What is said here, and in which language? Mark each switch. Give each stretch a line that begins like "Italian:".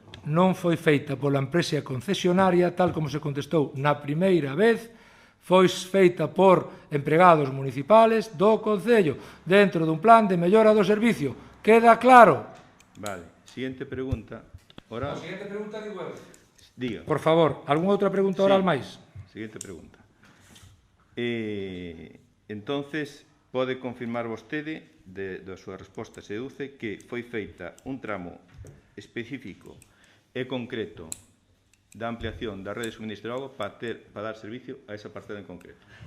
Galician: Non foi feita pola empresa concesionaria, tal como se contestou na primeira vez, foi feita por empregados municipales do Concello, dentro dun plan de mellora do servicio. Queda claro?
Spanish: Vale, siguiente pregunta oral. Siguiente pregunta,
Galician: digo eu.
Spanish: Diga.
Galician: Por favor, algunha outra pregunta oral máis?
Spanish: Siguiente pregunta. Entonces,
Galician: pode confirmar vostede, da súa resposta se deduce, que foi feita un tramo específico e concreto da ampliación da rede de suministro de agua para dar servicio a esa parcela en concreto.